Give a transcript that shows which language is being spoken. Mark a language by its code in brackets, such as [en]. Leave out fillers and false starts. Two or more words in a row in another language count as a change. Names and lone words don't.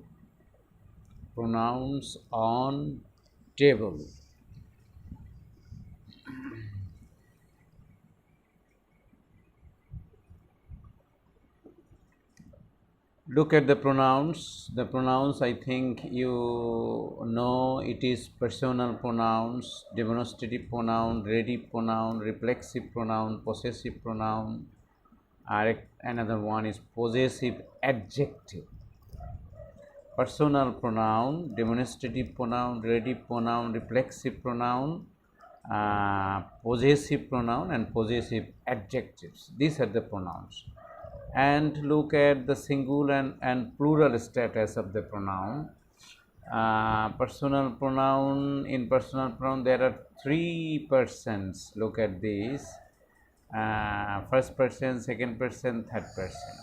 [en] Pronouns on table. Look at the pronouns. The pronouns, I think you know, it is personal pronouns, demonstrative pronoun, relative pronoun, reflexive pronoun, possessive pronoun. Another one is possessive adjective. Personal pronoun, demonstrative pronoun, relative pronoun, reflexive pronoun, possessive pronoun, and possessive adjectives. These are the pronouns. And look at the singular and plural status of the pronoun. Personal pronoun, in personal pronoun there are 3 persons. Look at this. First person, second person, third person.